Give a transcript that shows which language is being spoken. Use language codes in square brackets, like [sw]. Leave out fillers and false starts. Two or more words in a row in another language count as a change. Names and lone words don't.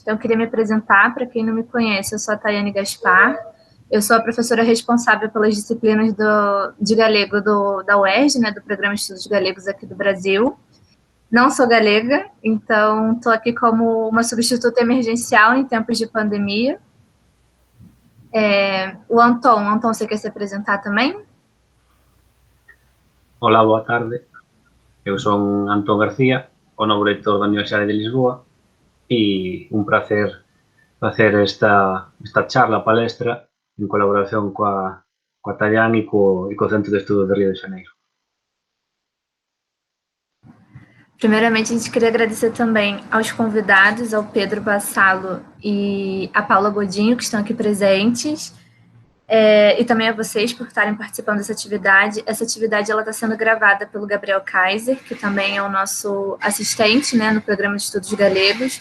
[pt] Então, eu queria me apresentar, para quem não me conhece, eu sou a Tayane Gaspar, eu sou a professora responsável pelas disciplinas de galego da UERJ, né, do Programa de Estudos Galegos aqui do Brasil. Não sou galega, então estou aqui como uma substituta emergencial em tempos de pandemia. O Anton, você quer se apresentar também? Olá, boa tarde. [gl] Eu son Antón García, o novo reitor da Universidade de Lisboa, e un prazer facer esta charla, palestra, en colaboración coa Tayane e co Centro de Estudos de Río de Janeiro. [pt] Primeiramente, a gente queria agradecer também aos convidados, ao Pedro Bassalo e a Paula Godinho, que estão aqui presentes, e também a vocês por estarem participando dessa atividade. Essa atividade está sendo gravada pelo Gabriel Kaiser, que também é o nosso assistente, né, no Programa de Estudos Galegos.